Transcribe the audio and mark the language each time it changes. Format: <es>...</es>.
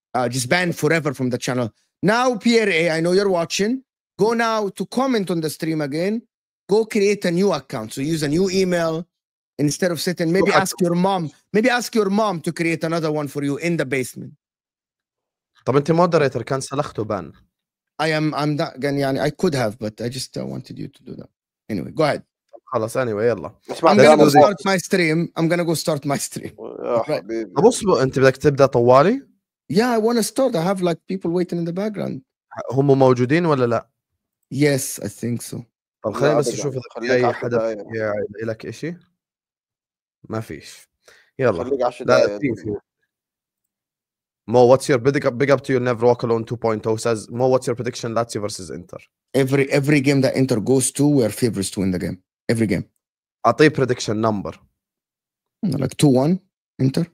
<en>Just ban forever from the channel. Now, Pierre A, I know you're watching. Go now to comment on the stream again. Go create a new account. So use a new email instead of sitting. Maybe ask your mom. Maybe ask your mom to create another one for you in the basement.</en> <ar>طب انت مودريتر كان سلخته بان.</ar> <en>I'm not يعني I could have, but I just wanted you to do that. Anyway, go ahead.</en> <ar>خلاص anyway يلا.</ar> <en>I'm gonna go start my stream. I'm gonna go start my stream. Right.</en> <ar>طب اصبر انت بدك تبدا طوالي؟</ar> <en>Yeah, I want to start. I have like people waiting in the background.</en> <ar>هم موجودين ولا لا؟</ar> <en>Yes, I think so.</en> <ar>طب خليني بس اشوف اذا في اي حدا لك شيء. ما فيش. يلا. خليك 10 دقائق.</ar> <en>Mo, what's your big up to your Never Walk Alone 2.0 says, Mo, what's your prediction Lazio versus Inter? Every game that Inter goes to, we're favorites to win the game. Every game.</en> <ar>أعطيه</ar> <en>prediction number. Like 2-1 Inter.</en>